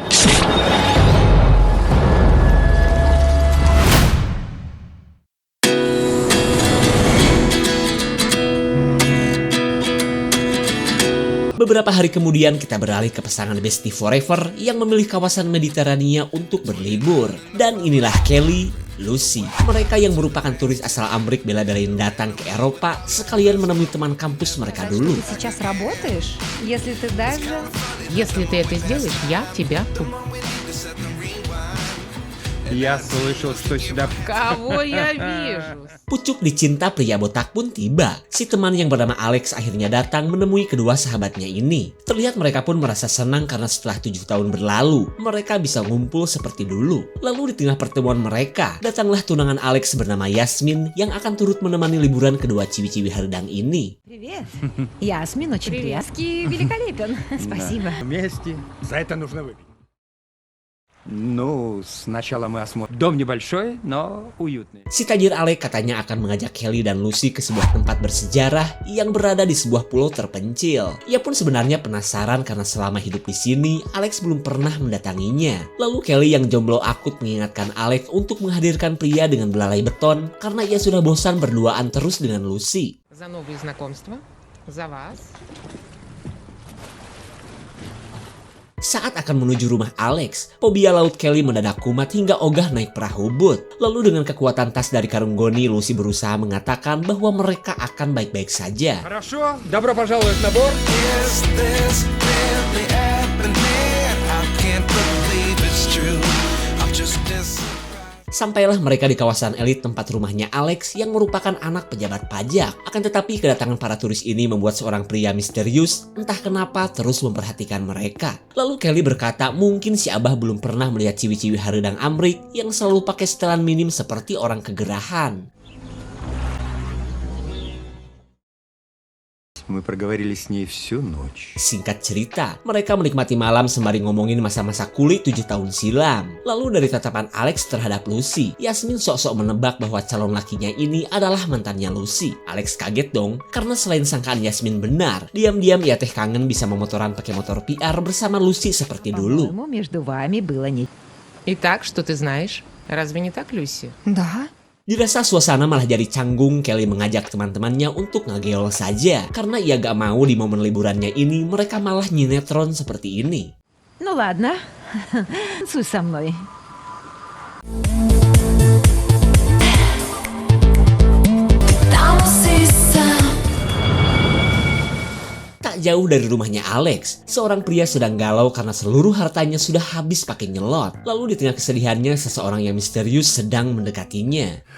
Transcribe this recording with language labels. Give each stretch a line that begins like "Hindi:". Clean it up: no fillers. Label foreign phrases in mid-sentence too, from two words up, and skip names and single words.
Indonesian: Beberapa hari kemudian kita beralih ke pasangan Bestie Forever yang memilih kawasan Mediterania untuk berlibur. Dan inilah Kelly, Lucy. Mereka yang merupakan turis asal Amrik bela-belain datang ke Eropa sekalian menemui teman kampus mereka dulu.
Russian: Сейчас работаешь? Если ты это сделаешь, я тебя тут. Я слышал, что сюда... Кого я вижу?
Indonesian: Pucuk dicinta pria botak pun tiba. Si teman yang bernama Alex akhirnya datang menemui kedua sahabatnya ini. Terlihat mereka pun merasa senang karena setelah 7 tahun berlalu, mereka bisa ngumpul seperti dulu. Lalu di tengah pertemuan mereka, datanglah tunangan Alex bernama Yasmin yang akan turut menemani liburan kedua ciwi-ciwi haredang ini.
Russian: Привет. Ясмин, очень приятно. Великолепен. Спасибо. Вместе. За это нужно выпить. Ну, сначала мы осмотрим. Дом небольшой, но уютный.
Indonesian: Si tajir Alec katanya akan mengajak Kelly dan Lucy ke sebuah tempat bersejarah yang berada di sebuah pulau terpencil. Ia pun sebenarnya penasaran karena selama hidup di sini, Alex belum pernah mendatanginya. Lalu Kelly yang jomblo akut mengingatkan Alex untuk menghadirkan pria dengan belalai beton karena ia sudah bosan berduaan terus dengan Lucy.
Russian: За новые знакомства. За вас.
Indonesian: Saat akan menuju rumah Alex, fobia laut Kelly mendadak kumat hingga ogah naik perahu boot. Lalu dengan kekuatan tas dari karung goni, Lucy berusaha mengatakan bahwa mereka akan baik-baik saja.
Russian: Хорошо, добро пожаловать на борт.
Indonesian: Sampailah mereka di kawasan elit tempat rumahnya Alex yang merupakan anak pejabat pajak. Akan tetapi kedatangan para turis ini membuat seorang pria misterius entah kenapa terus memperhatikan mereka. Lalu Kelly berkata mungkin si Abah belum pernah melihat ciwi-ciwi haredang Amrik yang selalu pakai setelan minim seperti orang kegerahan.
Russian: Мы проговорили с ней всю ночь.
Indonesian: Singkat cerita, mereka menikmati malam sembari ngomongin masa-masa kulit 7 tahun silam. Lalu dari tatapan Alex terhadap Lucy, Yasmin sok-sok menebak bahwa calon lakinya ini adalah mantannya Lucy. Alex kaget dong, karena selain sangkaan Yasmin benar, diam-diam ia teh kangen bisa memotoran pakai motor PR bersama Lucy seperti dulu.
Russian: По-моему, между вами было не... Итак, что ты знаешь? Разве не так, Люси? Да.
Indonesian: Dirasa suasana malah jadi canggung, Kelly mengajak teman-temannya untuk ngegeol saja. Karena ia gak mau di momen liburannya ini mereka malah nyinetron seperti ini.
Russian: Ну ладно, танцуй со мной.
Indonesian: Tak jauh dari rumahnya Alex, seorang pria sedang galau karena seluruh hartanya sudah habis pakai nyelot. Lalu di tengah kesedihannya, seseorang yang misterius sedang mendekatinya.